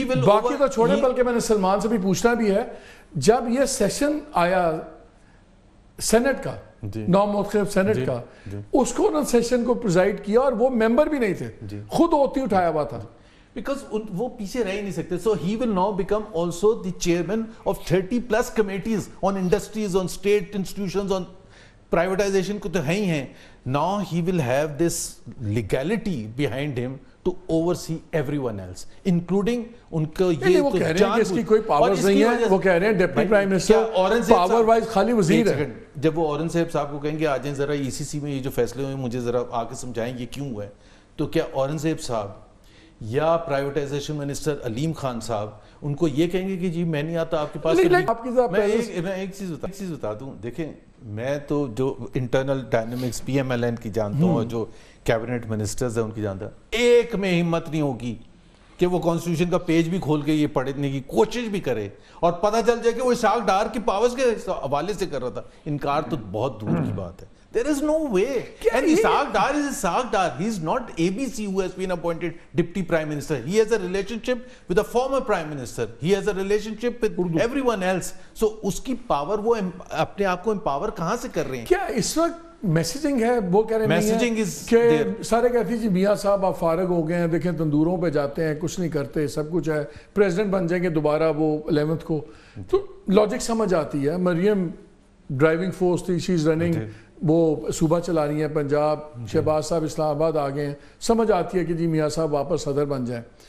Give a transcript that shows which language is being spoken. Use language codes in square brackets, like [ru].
[ur] باقی تو چھوڑیں, بلکہ میں نے سلمان سے بھی پوچھنا بھی ہے, جب یہ سیشن آیا سینٹ کا, نو مختلف سینٹ کا, اس کو انہوں نے سیشن کو پریزائڈ کیا, اور وہ ممبر بھی نہیں تھے, خود ہوتی اٹھایا ہوا تھا, because وہ پیچھے رہ ہی نہیں سکتے. [en] So he will now become also the chairman of 30+ committees on industries, on state institutions, on privatization [ur] کو تو ہے ہی ہیں. [en] Now he will have this legality behind him to oversee everyone else, including [ur] ان کو یہ وہ کہہ رہے ہیں کہ اس کی کوئی پاورز نہیں ہے, وہ کہہ رہے ہیں deputy prime minister power wise خالی وزیر ہے. جب وہ اورنگزیب صاحب کو کہیں گے آ جائیں ذرا ECC میں یہ جو فیصلے ہوئے مجھے ذرا آ کے سمجھائیں یہ کیوں ہوا ہے, تو کیا اورنگزیب صاحب یا پرائیویٹائزیشن منسٹر علیم خان صاحب ان کو یہ کہیں گے کہ جی میں نہیں آتا آپ کے پاس؟ میں ایک چیز بتا دوں, دیکھیں میں تو جو internal dynamics P M L N کی جانتا ہوں, اور جو کیبنٹ منسٹرز ہیں ان کی جانتا ہوں, ایک میں ہمت نہیں ہوگی کہ وہ کانسٹیٹیوشن کا پیج بھی کھول کے یہ پڑھنے کی کوشش بھی کرے اور پتہ چل جائے کہ وہ اسحاق ڈار کی پاورز کے حوالے سے کر رہا تھا. انکار تو بہت دور کی بات ہے. [en] There is no way. And Ishaq Dar is Ishaq Dar. He is not ABC who has been appointed deputy prime minister. He has a relationship with the former prime minister. He has a relationship with everyone else. [ur] So اس کی power, وہ اپنے آپ کو empower کہاں سے کر رہے ہیں؟ کیا اس وقت میسیجنگ ہے؟ وہ کہہ رہے ہیں کہ سارے کہتے ہیں جی میاں صاحب آپ فارغ ہو گئے ہیں, دیکھیں تندوروں پہ جاتے ہیں, کچھ نہیں کرتے, سب کچھ ہے, پریزیڈنٹ بن جائیں گے دوبارہ وہ 11th کو. تو لاجک سمجھ آتی ہے. مریم ڈرائیونگ فورس تھی, [en] she is running, [ur] وہ صوبہ چلا رہی ہیں پنجاب, شہباز صاحب اسلام آباد آ گئے ہیں, سمجھ آتی ہے کہ جی میاں صاحب واپس صدر بن جائیں.